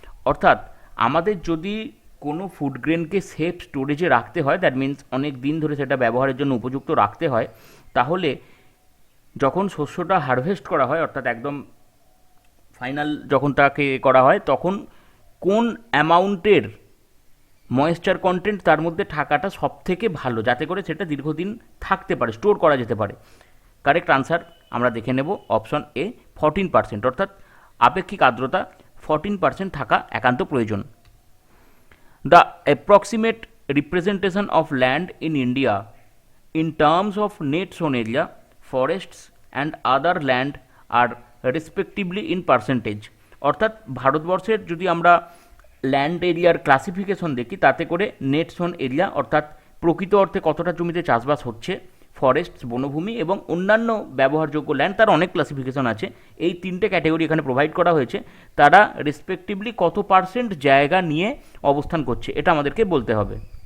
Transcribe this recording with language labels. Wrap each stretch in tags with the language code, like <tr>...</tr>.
<bn>অর্থাৎ আমাদের যদি কোনো ফুড গ্রেনকে সেফ স্টোরেজে রাখতে হয়,</bn> <en>that means</en> <bn>অনেক দিন ধরে সেটা ব্যবহারের জন্য উপযুক্ত রাখতে হয়, তাহলে যখন শস্যটা হারভেস্ট করা হয়, অর্থাৎ একদম ফাইনাল যখন তাকে করা হয়, তখন কোন অ্যামাউন্টের ময়েশ্চার কন্টেন্ট তার মধ্যে থাকাটা সব থেকে ভালো, যাতে করে সেটা দীর্ঘদিন থাকতে পারে, স্টোর করা যেতে পারে? কারেক্ট আনসার আমরা দেখে নেব অপশন এ 14%। অর্থাৎ আপেক্ষিক আর্দ্রতা 14% থাকা একান্ত প্রয়োজন।</bn> <en>The approximate representation of land in India in terms of net sown area, forests and other land are respectively in percentage.</en> <bn>অর্থাৎ ভারতবর্ষের যদি আমরা ল্যান্ড এরিয়ার ক্লাসিফিকেশন দেখি, তাতে করে নেট সোন এরিয়া অর্থাৎ প্রকৃত অর্থে কতটা জমিতে চাষবাস হচ্ছে, ফরেস্ট বনভূমি এবং অন্যান্য ব্যবহারযোগ্য ল্যান্ড, তার অনেক ক্লাসিফিকেশন আছে। এই তিনটে ক্যাটাগরি এখানে প্রোভাইড করা হয়েছে। তারা রেসপেক্টিভলি কত পার্সেন্ট জায়গা নিয়ে অবস্থান করছে এটা আমাদেরকে বলতে হবে।</bn>